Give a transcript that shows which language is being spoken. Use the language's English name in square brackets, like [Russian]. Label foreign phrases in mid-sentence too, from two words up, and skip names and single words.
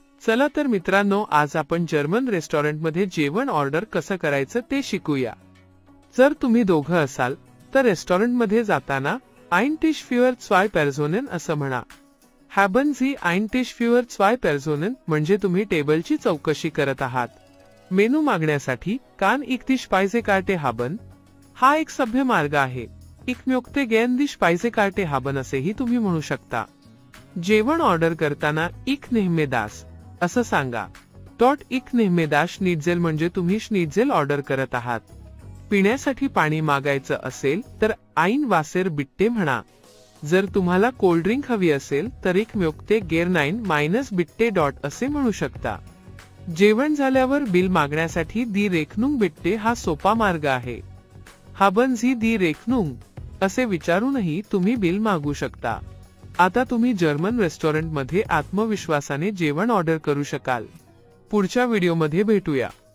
[Marathi] चला तर मित्रांनो, आज आपण जर्मन रेस्टॉरंटमध्ये जेवण ऑर्डर कसं करायचं ते शिकूया। जर तुम्ही दोघं असाल तर रेस्टॉरंटमध्ये जाताना [German] ein Tisch für zwei Personen [Marathi] असं म्हणा। [German] haben Sie ein Tisch für zwei Personen [Marathi] म्हणजे तुम्ही टेबलची चौकशी करत आहात। मेनू मागण्यासाठी [German] kann ich die Speisekarte haben [Marathi] हा एक सभ्य मार्ग आहे। [German] Ich möchte gern die Speisekarte haben [Marathi] असेही तुम्ही म्हणू शकता। जेवण ऑर्डर करताना [German] ich nehme das [Marathi] असं सांगा। [German] ich nehme das Schnitzel [Marathi] म्हणजे तुम्ही schnitzel ऑर्डर करत आहात। पिण्यासाठी पाणी मागायचं असेल तर [German] ein Wasser bitte [Marathi] म्हणा। जर तुम्हाला कोल्ड ड्रिंक हवी असेल तर [German] ich möchte gern ein minus bitte [Marathi] असे म्हणू शकता। जेवण झाल्यावर बिल मागण्यासाठी [German] die Rechnung bitte [Marathi] हा सोपा मार्ग आहे। [German] haben Sie die Rechnung [Marathi] असे विचारूनही तुम्ही बिल मागू शकता। आता तुम्ही जर्मन रेस्टॉरंटमध्ये आत्मविश्वासाने जेवण ऑर्डर करू शकाल। पुढच्या व्हिडिओमध्ये भेटूया।